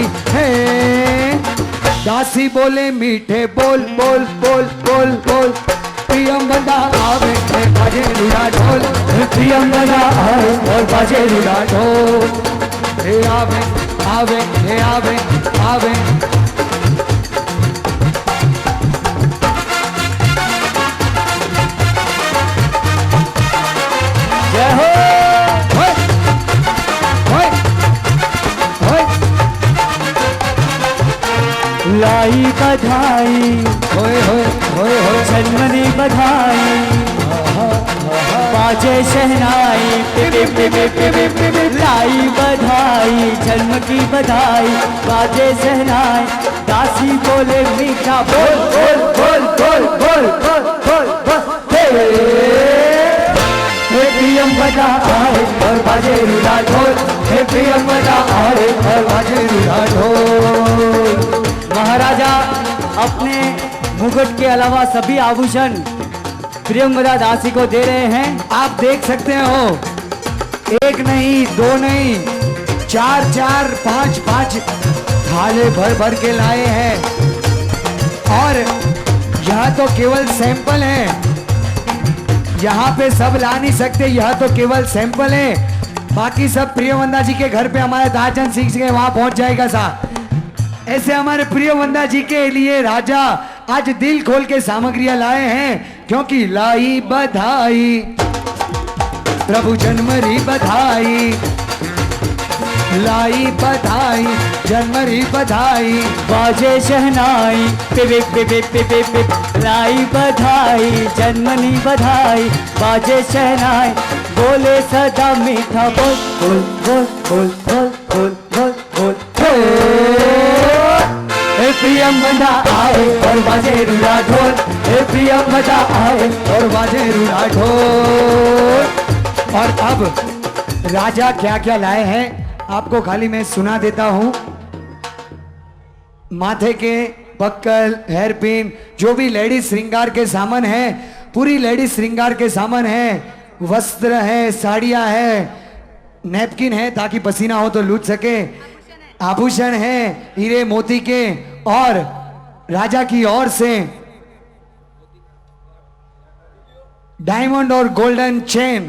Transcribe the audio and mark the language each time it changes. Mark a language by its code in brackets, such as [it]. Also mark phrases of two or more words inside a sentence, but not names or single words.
[hi] हे दासी बोले मीठे बोल बोल बोल बोल बोल, प्रियंवदा आवे बाजे रुड़ा ढोल, प्रियंवदा आवे और बाजे रुड़ा ढोल। हे आवे आवे हे आवे आवे, जय हो। होय होय होय, लाई बधाई, होय होय होय होय, जन्मनी बधाई, बाजे शहनाई, लाई बधाई, जन्म की बधाई, बाजे शहनाई, दासी बोले मीठा बोल बोल बोल बोल बोल बोल बोल बोल, हे प्रियंवदा आए और बाजे रुड़ा ढोल, हे प्रियंवदा आए और बाजे रुड़ा ढोल। महाराजा अपने मुकुट के अलावा सभी आभूषण प्रियंवदा दासी को दे रहे हैं। आप देख सकते हो, एक नहीं, दो नहीं, 4 4 5 5 थाले भर भर के लाए हैं। और यह तो केवल सैंपल है, यहाँ पे सब ला नहीं सकते, यह तो केवल सैंपल है। बाकी सब प्रियवंदा जी के घर पे हमारे दाजन सीख के वहां पहुंच जाएगा साहब। ऐसे हमारे प्रियवंदा जी के लिए राजा आज दिल खोल के सामग्रियां लाए हैं, क्योंकि लाई बधाई, प्रभु जन्मरी बधाई, लाई बधाई, जन्मरी बधाई, बाजे शहनाई, पिप पिप पिप पिप पिप, लाई बधाई, जन्मनी बधाई, बाजे शहनाई, बोले सदा मीठा बोल बोल बोल बोल बोल बोल बोल बोल बोल। हे प्रियंवदा आए और बाजे रुड़ा ढोल, हे प्रियंवदा आए और बाजे रुड़ा ढोल। और अब राजा क्या क्या लाए हैं आपको खाली मैं सुना देता हूं। माथे के बक्कल, हेयर पिन, जो भी लेडीज श्रृंगार के सामान है, पूरी लेडीज श्रृंगार के सामान है, वस्त्र है, साड़ियां है, नैपकिन है ताकि पसीना हो तो लूट सके, आभूषण है हीरे मोती के, और राजा की ओर से डायमंड और [en] golden chain.